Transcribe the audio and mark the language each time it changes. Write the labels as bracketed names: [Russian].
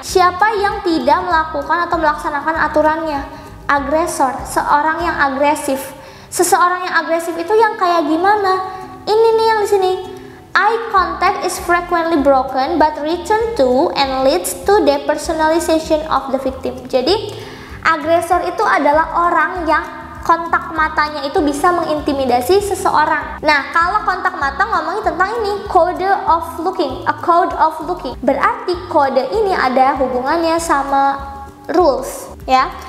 [Indonesian] Siapa yang tidak melakukan atau melaksanakan aturannya? Agresor, seorang yang agresif. Seseorang yang agresif itu yang kayak gimana? Ini nih yang di sini. [English] Eye contact is frequently broken but return to and leads to depersonalization of the victim. [Indonesian] Jadi agresor itu adalah orang yang kontak matanya itu bisa mengintimidasi seseorang. Nah, kalau kontak mata ngomongin tentang ini, [English] code of looking, a code of looking. [Indonesian] Berarti kode ini ada hubungannya sama rules, ya.